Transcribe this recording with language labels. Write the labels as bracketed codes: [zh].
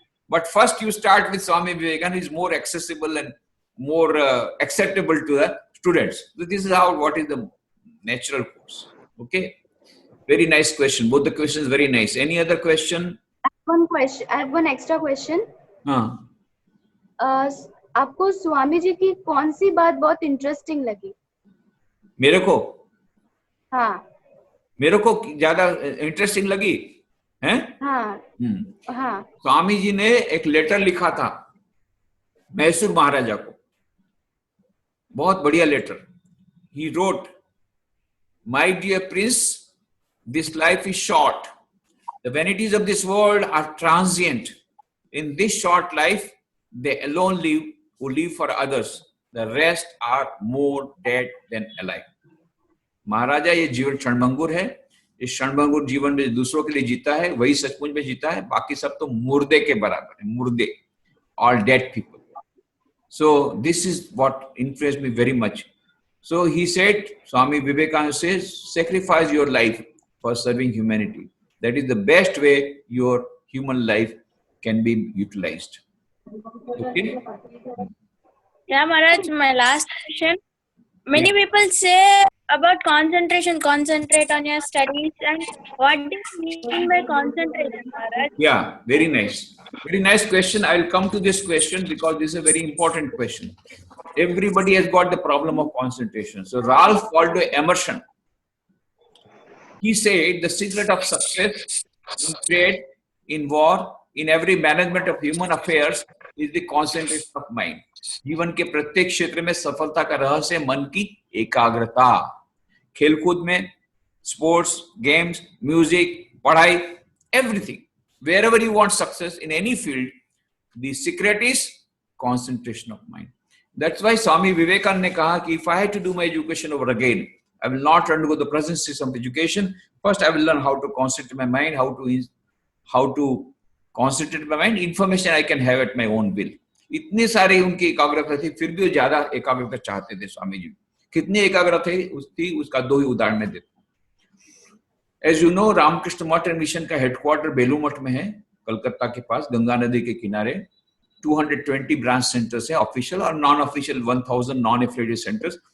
[en] But first you start with Swami Vivekananda, is more accessible and more acceptable to the students. So this is what is the natural course. Okay. Very nice question. Both the questions very nice. Any other question? One question. I have one extra question. [hi] हाँ. आपको स्वामी जी की कौन सी बात बहुत interesting लगी? मेरे को? हाँ. मेरे को ज्यादा इंटरेस्टिंग लगी हैं? हाँ. हाँ. स्वामी जी ने एक लेटर लिखा था मैसूर महाराजा को. बहुत बढ़िया letter. [en] He wrote, "My dear prince, this life is short. The vanities of this world are transient. In this short life, they alone live who live for others. The rest are more dead than alive." [hi] महाराजा, ये जीवन क्षणभंगुर है. इस क्षणभंगुर जीवन में दूसरों के लिए जीता है, वही सचमुच में जीता है. बाकी सब तो मुर्दे के बराबर है. [en] मुर्दे, all dead people. So this is what influenced me very much. So he said, Swami Vivekananda says, sacrifice your life for serving humanity. That is the best way your human life can be utilized. Okay? Yeah, Maharaj, my last question. Many people say about concentration, concentrate on your studies, and what do you mean by concentration, Maharaj? Yeah, very nice. Very nice question. I will come to this question because this is a very important question. Everybody has got the problem of concentration. So Ralph Waldo Emerson, he said the secret of success in trade, in war, in every management of human affairs is the concentration of mind. [hi] जीवन के प्रत्येक क्षेत्र में सफलता का रहस्य मन की एकाग्रता। खेलकूद में, [en] Sports, games, music, पढ़ाई, everything, wherever you want success in any field, the secret is concentration of mind. That's why Swami Vivekananda [hi] ने कहा कि [en] if I had to do my education over again, I will not undergo the present system of education. First, I will learn how to concentrate my mind, how to concentrate my mind. Information I can have at my own will. [hi] इतनी सारी उनकी एकाग्रता थी, फिर भी वो ज्यादा एकाग्रता चाहते थे स्वामी जी। कितनी एकाग्रता थी उसका दो ही उदाहरण देते। [en] As you know, [hi] रामकृष्ण मठ एंड मिशन का हेडक्वार्टर बेलू मठ में है, कलकत्ता के पास, गंगा नदी के किनारे। 220 ब्रांच सेंटर्स है, ऑफिशियल और non official 1000 non affiliated centres.